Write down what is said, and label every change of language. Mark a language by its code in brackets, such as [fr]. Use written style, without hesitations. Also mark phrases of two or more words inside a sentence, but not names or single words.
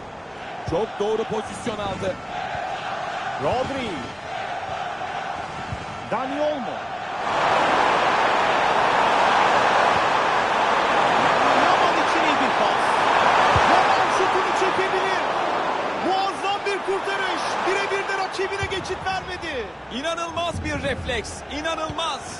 [tr] Çok doğru pozisyon aldı. Rodri. Dani Olmo. Yaman için iyi bir pas. Yaman şutunu çekebilir. Muazzam bir kurtarış. Birebir de rakibine geçit vermedi. İnanılmaz bir refleks. İnanılmaz.